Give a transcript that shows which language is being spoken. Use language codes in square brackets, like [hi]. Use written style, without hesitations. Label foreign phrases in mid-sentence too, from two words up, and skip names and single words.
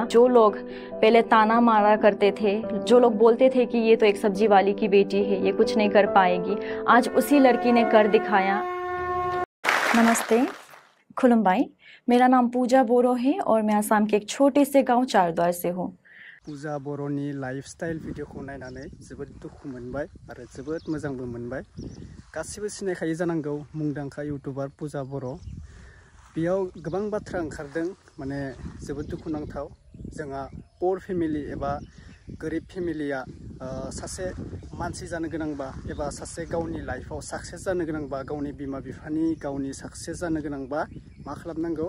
[hi] जो लोग पहले ताना मारा करते थे, जो लोग बोलते थे कि ये तो एक सब्जी वाली की बेटी है, ये कुछ नहीं कर पाएगी, आज उसी लड़की ने कर दिखाया। नमस्ते, खुलुमबाई। मेरा नाम पूजा बोरो है और मैं आसाम के एक छोटे से गांव चारद्वार से हूँ। [brx] पूजा बर'नि [en] lifestyle video [brx] नायनानै जोबोद दुखु मोनबाय आरो जोबोद मोजांबो मोनबाय। गासिबो सिनायखायो जानांगौ मुंदांखा इउटुबार पूजा बर'। बेयाव गोबां बाथ्रा ओंखारदों, माने जोबोद दुखुनांथाव। जोंहा [en] poor family [brx] एबा गोरिब फेमिलिया सासे मानसि जानो गोनांबा एबा सासे गावनि [en] life success [brx] जानो गोनांबा, गावनि बिमा बिफानि गावनि साक्सेस जानो गोनांबा मा खालामनांगौ?